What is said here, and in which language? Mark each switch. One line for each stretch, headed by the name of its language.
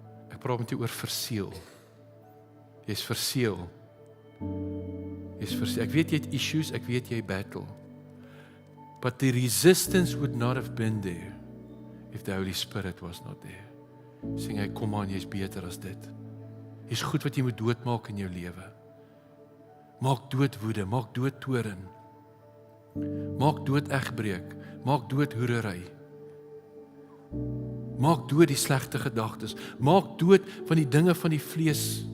Afrikaans: Ek praat met jou oor verseël. Jy's verseël. Ek weet jy het issues, ek weet jy battle.
English: But the resistance would not have been there if the Holy Spirit was not there.
Afrikaans: Sê hy, kom aan, jy's beter as dit. Hier's goed wat jy moet doodmaak in jou lewe. Maak dood woede, maak dood toorn. Maak dood egbreek, maak dood hoerery. Maak dood die slegte gedagtes, maak dood van die dinge van die vlees